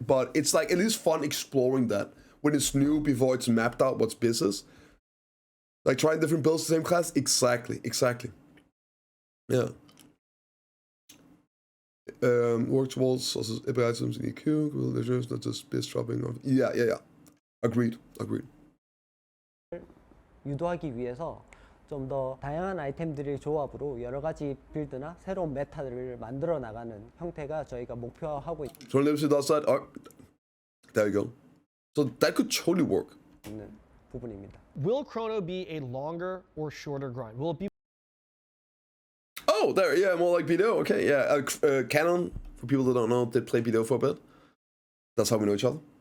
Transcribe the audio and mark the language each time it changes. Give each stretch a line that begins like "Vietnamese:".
English: But it's like at least fun exploring that when it's new before it's mapped out what's business. Like trying different builds the same class. Exactly. Yeah. Work towards also epic items in EQ, not just base dropping off. Yeah. Agreed.
Korean: 유도하기 위해서 좀 더 다양한 아이템들의 조합으로 여러 가지 빌드나 새로운 메타들을 만들어 나가는 형태가 저희가 목표하고
English: ChronoOdyssey does that. Oh, there you go. So that could totally work.
Korean: 있는 부분입니다.
English: Will Chrono be a longer or shorter grind? Will it be Oh, there, yeah, more like BDO. Okay, yeah. Kanon, for people that don't know, did play BDO for a bit. That's how we know each other.